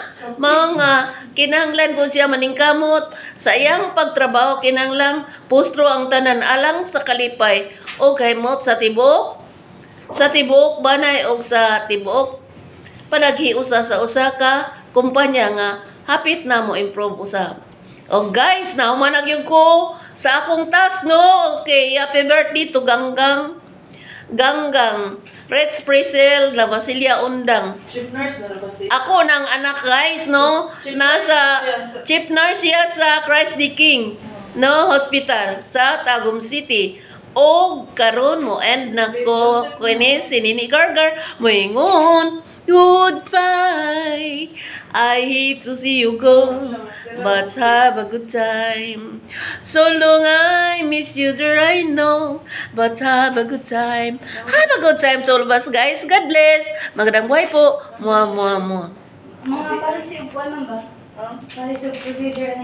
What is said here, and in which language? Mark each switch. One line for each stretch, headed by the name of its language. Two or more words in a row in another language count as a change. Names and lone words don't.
Cebuano: Mga kinahanglan po siya maningkamot sa iyang pagtrabaho kinahanglang pustro ang tanan alang sa kalipay o kahimot sa tibok banay og sa tibok panaghiusa sa usa ka kumpanya nga hapit na mo improve usab. O guys, naumanag yung ko sa akong task, no?
English: Okay, happy birthday to Ganggang. Ganggang. Red Sprazel, La Basilia Undang.
Cebuano: Chief nurse na ba si? Ako ng anak guys, no? Nasa chief nurse siya sa Christ the King, no? Hospital sa Tagum City. O karon mo end na ko kini si Nini Gargar moingon goodbye.
English: I hate to see you go, but have a good time. So long I miss you there I know, but have a good time. Have a good time to all of us guys. God bless.
Filipino: Magandang buhay po. Mua. Mga parisip, ano ba? Parisip procedure